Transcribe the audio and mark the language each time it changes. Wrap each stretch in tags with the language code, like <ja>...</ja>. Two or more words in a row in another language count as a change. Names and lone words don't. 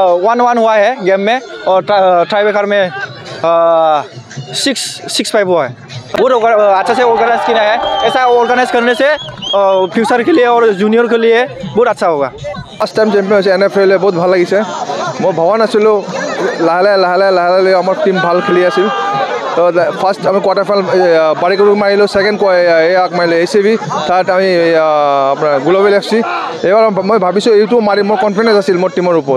<hi>1-1 हुआ है गेम में और टाई में 6-5 हुआ है। बहुत अच्छा से ऑर्गेनाइज किया है, ऐसा ऑर्गेनाइज करने से फ्यूचर के लिए और जूनियर के लिए बहुत अच्छा होगा।</hi> <en>first time</en> <as>চেম্পিয়ন হৈছে NFL বহুত ভাল লাগিছে। মই ভবা নাছিলোঁ লাহে লাহে আমাৰ টিম ভাল খেলি আছিল। তো ফাৰ্ষ্ট আমি</as> <en>quarter final</en> <as>বাৰিকুৰুক মাৰিলোঁ, ছেকেণ্ড ইয়াক মাৰিলোঁ ACB, থাৰ্ড আমি আপোনাৰ গ্লোবেল FC। এইবাৰ মই ভাবিছোঁ এইটো মাৰিম, মোৰ কনফিডেঞ্চ আছিল মোৰ টিমৰ ওপৰত।</as>